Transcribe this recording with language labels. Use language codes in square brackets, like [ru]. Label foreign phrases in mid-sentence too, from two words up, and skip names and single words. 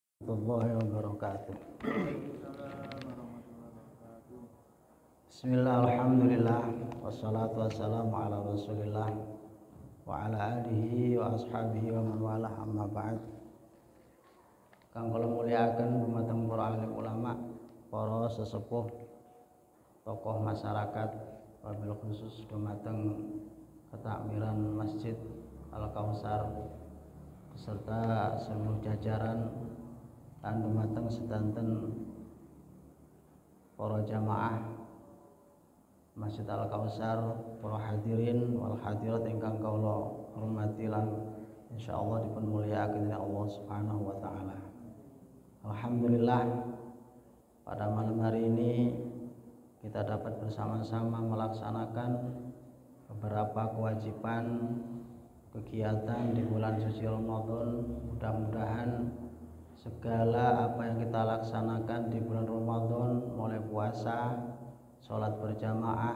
[ar] ورحمة الله وبركاته. بسم الله، الحمد لله، والصلاة والسلام على رسول الله وعلى آله وأصحابه ومن والاه، أما بعد. [jv] Kang kula mulyakaken dumateng para alim ulama, para sesepuh, tokoh masyarakat, [ar] وبالخصوص [jv] dumateng ketakmiran Masjid Al-Kautsar beserta seluruh jajaran lan dumateng sedanten para jamaah Masjid Al-Kautsar, para [ar] الحاضرين والحاضرات [jv] ingkang kula hormati lan insyaallah dipun mulyakaken [ar] الله سبحانه وتعالى. [id] Alhamdulillah, pada malam hari ini kita dapat bersama-sama melaksanakan beberapa kewajiban kegiatan di bulan suci Ramadan. Mudah-mudahan segala apa yang kita laksanakan di bulan Ramadan, mulai puasa, sholat berjamaah,